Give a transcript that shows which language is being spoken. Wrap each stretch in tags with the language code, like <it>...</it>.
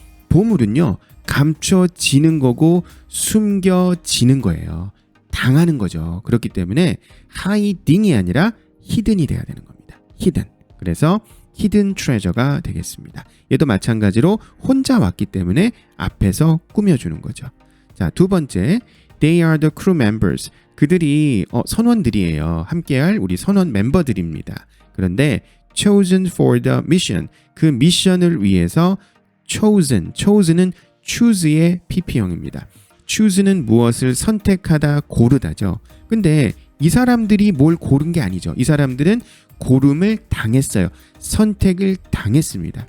<ko>보물은요 감춰지는 거고 숨겨지는 거예요. 당하는 거죠. 그렇기 때문에 hiding이 아니라 hidden이 돼야 되는 겁니다. hidden. 그래서 hidden treasure가 되겠습니다. 얘도 마찬가지로 혼자 왔기 때문에 앞에서 꾸며주는 거죠. 자, 두 번째,</ko> <en>they are the crew members.</en> <ko>그들이 선원들이에요. 함께할 우리 선원 멤버들입니다. 그런데</ko> <en>chosen for the mission.</en> <ko>그 미션을 위해서 chosen은 choose의 pp형입니다. choose는 무엇을 선택하다, 고르다죠. 근데 이 사람들이 뭘 고른 게 아니죠. 이 사람들은 고름을 당했어요. 선택을 당했습니다.</ko>